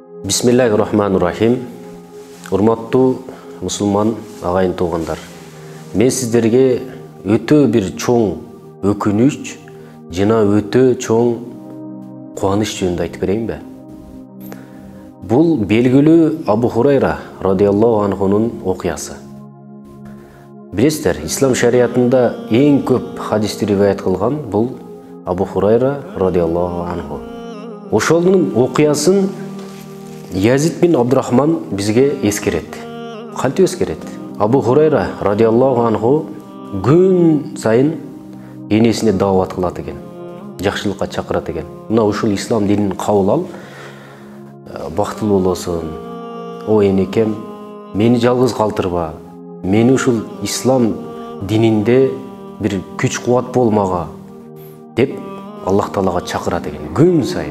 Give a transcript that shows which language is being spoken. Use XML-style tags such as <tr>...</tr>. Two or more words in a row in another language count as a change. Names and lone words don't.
<ar>بسم الله الرحمن الرحيم.</ar> <ky>Урматтуу мусулман агайын туугандар. Мен сиздерге өтө бир чоң өкүнүч жана өтө чоң кубаныч жөнүндө айтып берейинби? Бул белгилүү Абу Хурайра</ky> <ar>رضي الله عنه</ar> <ky>окуясы. Билесиздер, ислам шариятында эң көп хадисти риваят кылган бул Абу Хурайра</ky> <ar>رضي الله عنه.</ar> <ky>Ошонун окуясын Язид бин Абдурахман бизге эскерет. Кантип эскерет? Абу Хурайра</ky> <ar>رضي الله عنه</ar> <ky>күн сайын энесине даават кылат экен. Жакшылыкка чакырат экен. Мына ушул ислам динин кабыл ал, бактылуу болосуң. О энекем, мени жалгыз калтырба. Мени ушул ислам дининде бир күч кубат болмага деп Аллах Таалага чакырат экен күн сайын.</ky>